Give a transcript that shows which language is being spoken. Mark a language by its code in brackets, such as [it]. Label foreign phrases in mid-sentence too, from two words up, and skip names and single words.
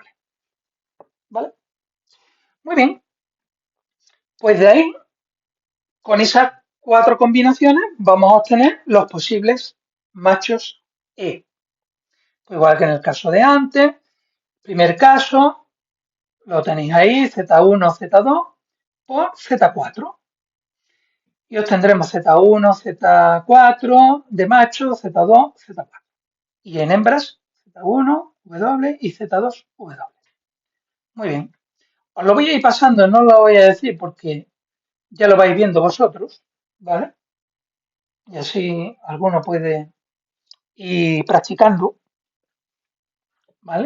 [es] ¿Vale? Muy bien. Pues de ahí, con esas cuatro combinaciones, vamos a obtener los posibles machos E. Pues igual que en el caso de antes, primer caso, lo tenéis ahí, Z1, Z2 por Z4. Y obtendremos Z1, Z4 de macho, Z2, Z4. Y en hembras, Z1, W y Z2, W. Muy bien. Os lo voy a ir pasando, no lo voy a decir porque ya lo vais viendo vosotros, ¿vale? Y así alguno puede ir practicando, ¿vale?